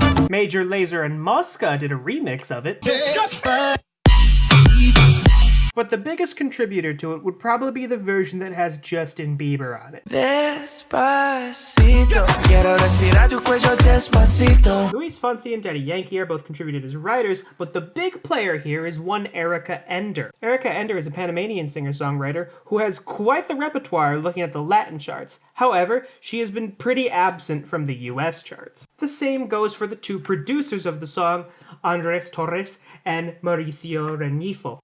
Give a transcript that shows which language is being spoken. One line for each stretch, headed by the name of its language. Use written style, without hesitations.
English: Major Lazer and Mosca did a remix of it. But the biggest contributor to it would probably be the version that has Justin Bieber on it.
Spanish: Despacito, quiero respirar tu cuello despacito.
English: Luis Fonsi and Daddy Yankee are both contributed as writers, but the big player here is one Erica Ender. Erica Ender is a Panamanian singer-songwriter who has quite the repertoire looking at the Latin charts. However, she has been pretty absent from the US charts. The same goes for the two producers of the song, Andres Torres and Mauricio Renifo.